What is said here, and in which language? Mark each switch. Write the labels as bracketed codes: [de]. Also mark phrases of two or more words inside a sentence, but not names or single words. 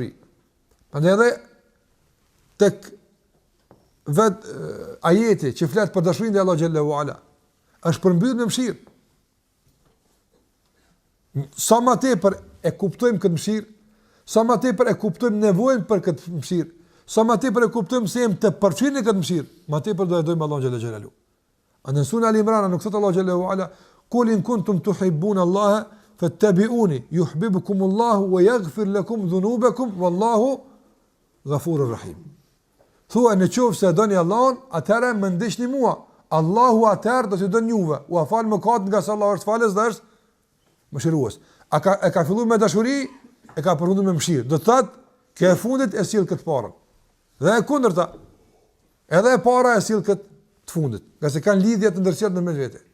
[sq] Prandaj edhe tek ajeti që flet për dashurinë e Allahut [ar] جل وعلا, [sq] është përmbyllur me mëshirë. Sa më tepër e kuptojmë këtë mëshirë, sa më tepër e kuptojmë nevojën për këtë mëshirë, sa më tepër e kuptojmë se jemi të përfshirë në këtë mëshirë, më tepër do e dojmë Allahun [ar] جل جلاله. [sq] Në Sura Al-Imran nuk thot [ar] الله جل وعلا قل إن كنتم تحبون الله فاتبعوني يحببكم الله ويغفر لكم ذنوبكم والله غفور رحيم." [sq] Thua në qoftë se doni Allahun, atëherë më ndiqni mua. Allahu atëherë do t'i dënë juve, u afal mëkat nga se Allah është falës dhe është mëshirues. E ka filluar me dashuri, e ka përfunduar me mëshirë. Do të thotë, ke fundit e sill këtë parën. Dhe e kundërta, edhe e para e sill këtë të fundit, nga se kanë lidhje të ndërqyeshme në mes vete.